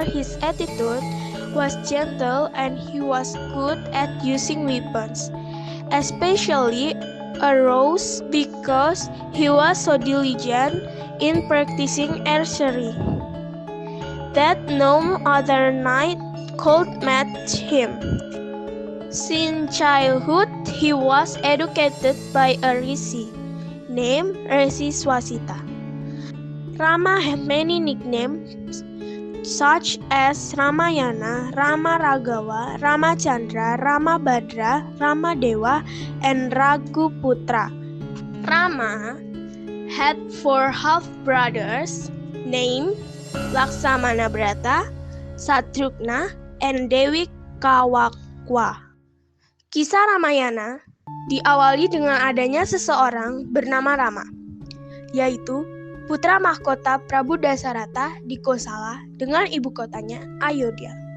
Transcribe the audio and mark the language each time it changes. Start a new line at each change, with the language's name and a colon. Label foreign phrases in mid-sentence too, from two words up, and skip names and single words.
English: His attitude was gentle and he was good at using weapons, especially arrows, because he was so diligent in practicing archery that no other knight could match him. Since childhood, he was educated by a rishi named Rishi Swasita. Rama had many nicknames such as Ramayana, Rama Raghawa, Ramachandra, Rama Badra, Rama Dewa, and Raghuputra. Rama had 4 half-brothers named Laksamana Brata, Satrughna, and Dewi Kawakwa.
Indonesian: Kisah Ramayana diawali dengan adanya seseorang bernama Rama, yaitu putra mahkota Prabu Dasaratha di Kosala dengan ibu kotanya Ayodhya.